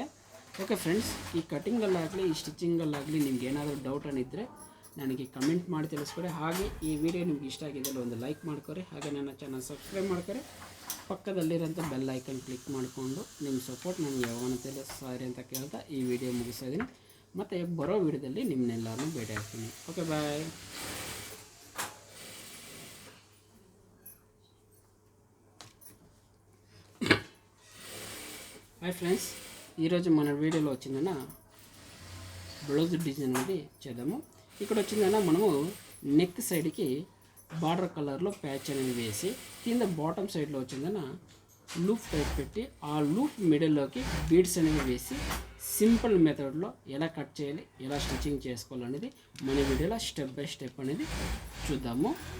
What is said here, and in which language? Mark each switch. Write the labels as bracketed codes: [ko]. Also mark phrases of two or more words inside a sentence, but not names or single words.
[en] okay friends, [kn] ಈ ಕಟಿಂಗಲ್ಲಾಗಲಿ ಈ ಸ್ಟಿಚಿಂಗಲ್ಲಾಗಲಿ ನಿಮ್ಗೆ ಏನಾದರೂ ಡೌಟ್ ಅನ್ನಿದ್ದರೆ ನನಗೆ ಕಮೆಂಟ್ ಮಾಡಿ ತಿಳಿಸ್ಕೊಡಿ. ಹಾಗೆ ಈ ವಿಡಿಯೋ ನಿಮ್ಗೆ ಇಷ್ಟ ಆಗಿದ್ದಲ್ಲಿ ಒಂದು ಲೈಕ್ ಮಾಡ್ಕೊರಿ, ಹಾಗೆ ನನ್ನ [en] channel subscribe [kn] ಮಾಡ್ಕೊರಿ. ಪಕ್ಕದಲ್ಲಿರೋಂಥ [en] bell icon [kn] ಕ್ಲಿಕ್ ಮಾಡಿಕೊಂಡು ನಿಮ್ಮ ಸಪೋರ್ಟ್ ನನಗೆ ಯಾವಾಗಂತೇಳಿ ಸಾರಿ ಅಂತ ಕೇಳ್ತಾ ಈ ವಿಡಿಯೋ ಮುಗಿಸ್ತಾ ಇದ್ದೀನಿ. ಮತ್ತು ಬರೋ ವಿಡಿಯೋದಲ್ಲಿ ನಿಮ್ಮನ್ನೆಲ್ಲರನ್ನೂ ಭೇಟಿ ಆಗ್ತೀನಿ. [en] Okay, bye. hi friends, [te] ఈరోజు మన వీడియోలో వచ్చిందన్న [en] blouse design [te] అనేది చేద్దాము. ఇక్కడ వచ్చిందన్న మనము [en] neck side border color patch [te] అనేది వేసి కింద [en] bottom side [te] వచ్చిందన్న [en] loop type [te] పెట్టి ఆ [en] loop middle beads [te] అనేది వేసి [en] simple method [te] ఎలా కట్ చేయాలి, ఎలా స్టిచ్చింగ్ చేసుకోవాలనేది మన వీడియోలో [en] step by step [te] అనేది చూద్దాము.